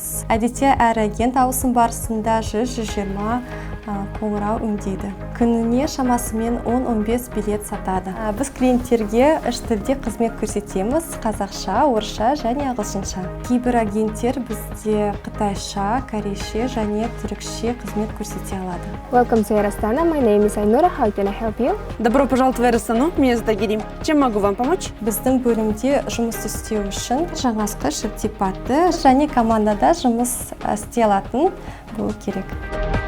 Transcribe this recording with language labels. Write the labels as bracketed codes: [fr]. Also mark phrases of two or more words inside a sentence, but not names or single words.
[kk] Әдетте әр агент ауысым барысында 100-120 қоңырау өңдейді. Күніне шамасымен 10-15 билет сатады. Біз клиенттерге 3 тілде қызмет көрсетеміз: қазақша, орысша және ағылшынша. Кейбір агенттер бізде қытайша, корейше және түрікше қызмет көрсете алады. [en] Welcome to Air Astana. My name is Ainura. How can I help you? [ru] Добро пожаловать в Air Astana. Меня зовут Агирим. Чем могу вам помочь? [kk] Біздің бөлімде жұмыс істеу үшін жаңашқы шыптипаты және командада жұмыс істей алатын болу керек.